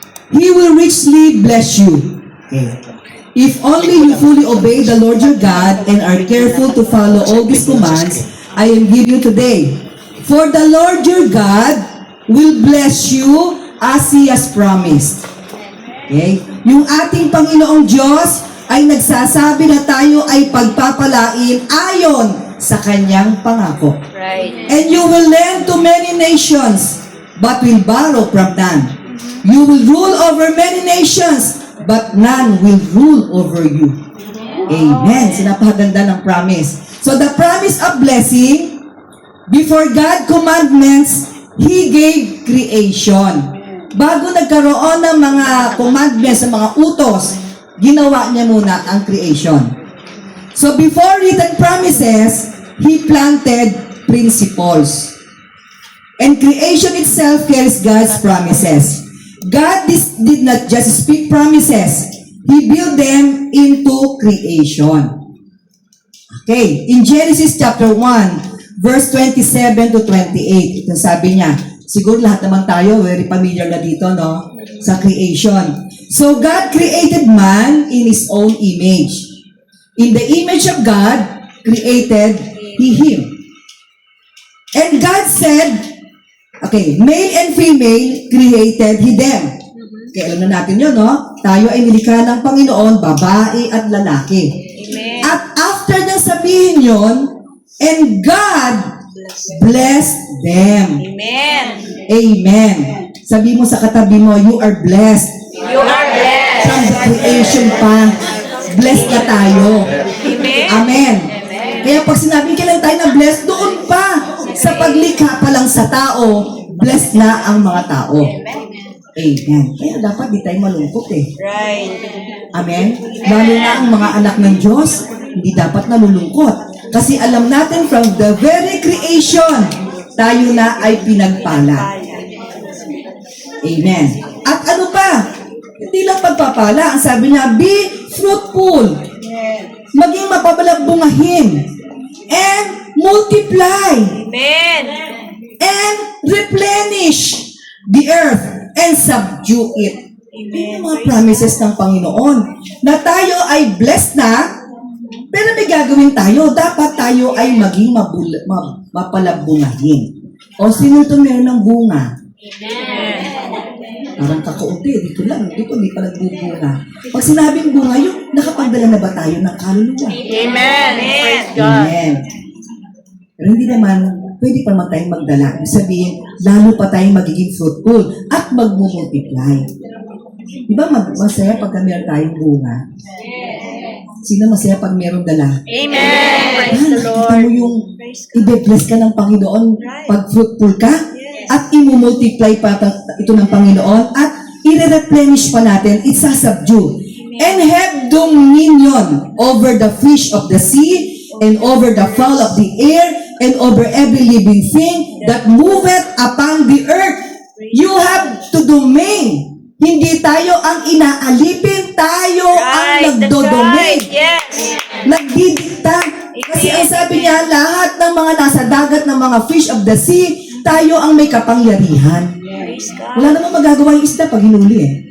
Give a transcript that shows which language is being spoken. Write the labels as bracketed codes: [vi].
[en] He will richly bless you. Okay. If only you fully obey the Lord your God and are careful to follow all these commands I am giving you today. For the Lord your God will bless you as He has promised. Okay? [tl] Yung ating Panginoong Diyos ay nagsasabi na tayo ay pagpapalain ayon sa Kanyang pangako. [en] Right. And you will lend to many nations, but will borrow from none. You will rule over many nations, but none will rule over you. Amen. [tl] Sinapaganda ng promise. [en] So the promise of blessing, before God commandments, He gave creation. [tl] Bago nagkaroon ng mga commandments, ng mga utos, ginawa niya muna ang creation. [en] So before written promises, He planted principles. And creation itself carries God's promises. God did not just speak promises, He built them into creation. Okay, in Genesis chapter 1, verse 27 to 28, [tl] ito sabi niya, siguro lahat naman tayo, [en] very familiar [tl] na dito, no? Sa creation. [en] So, God created man in His own image. In the image of God, created He him. And God said, okay, male and female created He them. [tl] Okay, alam na natin yun, no? Tayo ay nilikha ng Panginoon, babae at lalaki. [en] Amen. At after [tl] nang sabihin yun, [en] and God blessed them. Amen. [tl] Amen. Sabi mo sa katabi mo, [en] you are blessed. You are blessed. From the creation [tl] pa, blessed na tayo. [en] Amen. Amen. [tl] Kaya pag sinabi kailan tayo na blessed, doon pa, sa paglikha pa lang sa tao, blessed na ang mga tao. Amen. Kaya dapat di tayo malungkot eh. [en] Right. Amen? [tl] Lalo na ang mga anak ng Diyos, hindi dapat nalulungkot. Kasi alam natin [en] from the very creation, [tl] tayo na ay pinagpala. Amen. At ano pa? Hindi lang pagpapala. Ang sabi niya, [en] be fruitful. [tl] Maging mapapalagbungahin. [en] And multiply. Amen. And replenish the earth and subdue it. [tl] Yung mga promises ng Panginoon na tayo ay blessed na, pero may gagawin tayo. Dapat tayo ay maging mapalabungahin. O sino ito meron ng bunga? Parang kakaunti, dito lang, dito hindi pa nagbubunga. Pag sinabing bunga, yung nakapagdala na ba tayo ng kaluluwa? [en] Amen. Praise God. [tl] Amen. Pero hindi naman, pwede pa naman tayong magdala. Ibig sabihin, lalo pa tayong magiging fruitful at mag-multiply. Di ba masaya pagka meron tayong bunga? Sino masaya pag meron dala? [en] Amen. Praise the [tl] Nakita [en] Lord. [tl] mo yung i-bless ka ng Panginoon pag fruitful ka at i-multiply pa ito ng Panginoon at i-replenish pa natin, it's-subdue. [en] And have dominion over the fish of the sea and over the fowl of the air and over every living thing that moveth upon the earth. You have to domain. [tl] Hindi tayo ang inaalipin, tayo ang nagdodomain. [en] Right. Yes. [tl] Nagdidikta. Kasi ang sabi niya, lahat ng mga nasa dagat ng mga [en] fish of the sea, [tl] tayo ang may kapangyarihan. [en] Praise God. [tl] Wala namang magagawa yung isda pag hinuli eh.